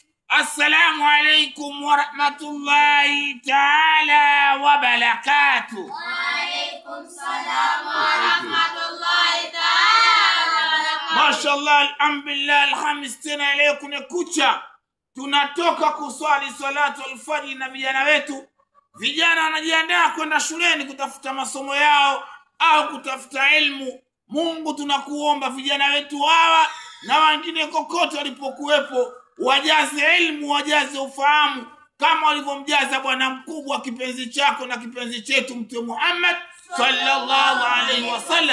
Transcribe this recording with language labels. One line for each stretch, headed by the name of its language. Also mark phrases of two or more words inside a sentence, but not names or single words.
Arabic: السلام عليكم ورحمة الله تعالى وبركاته. وعليكم السلام ورحمة الله تعالى وبركاته. ما شاء الله، الحمد لله,
Swahili: alhamis tena leo kuna kucha. Tunatoka kuswali
Arabic: صلاة الفجر
Swahili: na vijana wetu. Vijana wanajiandaa kwenda shuleni kutafuta masomo yao au kutafuta elimu. Mungu tunakuomba vijana wetu hawa na wengine kokote walipokuwepo wajaze elimu, wajaze ufahamu kama walivyomjaza bwana mkubwa kipenzi chako na kipenzi chetu Mtume Muhammad
Arabic: صلى الله عليه وسلم.